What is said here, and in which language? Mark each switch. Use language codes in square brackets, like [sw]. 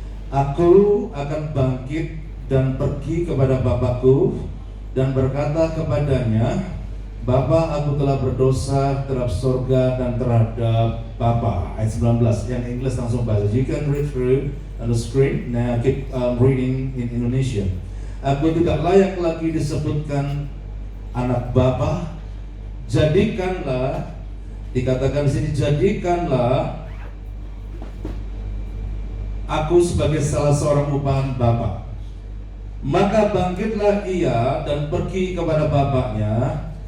[id] Aku akan bangkit dan pergi kepada Bapakku dan berkata kepadanya, Bapa, aku telah berdosa terhadap surga dan terhadap Bapa. Ayat 19, yang English langsung baca. [en] You can read through on the screen. Now keep reading in Indonesia. [id] Aku tidak layak lagi disebutkan anak Bapa. Jadikanlah, dikatakan di sini, jadikanlah aku sebagai salah seorang upahan Bapa. Maka bangkitlah ia dan pergi kepada bapaknya.